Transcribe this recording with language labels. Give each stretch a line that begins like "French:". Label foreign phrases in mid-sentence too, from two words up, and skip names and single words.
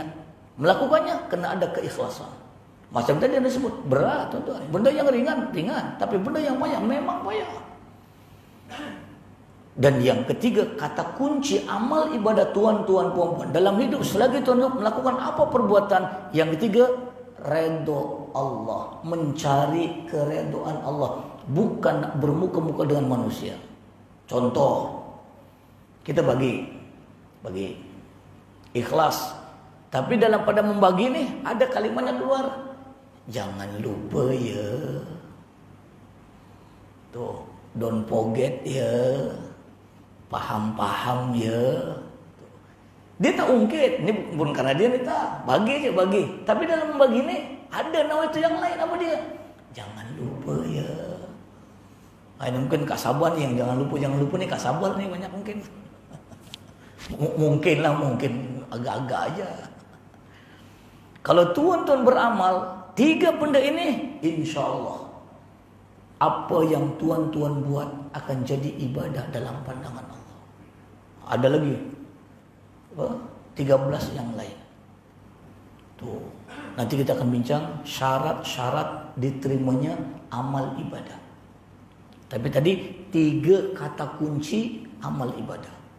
Malay: Melakukannya kena ada keikhlasan. Macam tadi anda sebut, berat tuan-tuan. Benda yang ringan, ringan. Tapi benda yang payah, memang payah. Dan yang ketiga, kata kunci amal ibadah tuan-tuan puan-puan. Dalam hidup, selagi tuan melakukan apa perbuatan. Yang ketiga, redha Allah. Mencari keredoan Allah. Bukan bermuka-muka dengan manusia. Contoh, kita bagi ikhlas, tapi dalam pada membagi ni ada kalimatnya keluar, jangan lupa ya, tuh,
English: don't forget
Malay: ya, paham ya. Dia tak ungkit, ni bukan karena dia ni tak, bagi aja bagi. Tapi dalam membagi ni ada nama itu yang lain, apa dia? Jangan lupa ya. Ini mungkin Kak Sabar ni yang jangan lupa ni Kak Sabar ni banyak mungkin. Mungkin agak-agak aja. Kalau tuan-tuan beramal 3 benda ini,
Arabic: إن شاء الله
Malay: apa yang tuan-tuan buat akan jadi ibadah dalam pandangan Allah. Ada lagi 13 yang lain. Tuh, nanti kita akan bincang syarat-syarat diterimanya amal ibadah. Tapi tadi 3 kata kunci amal ibadah.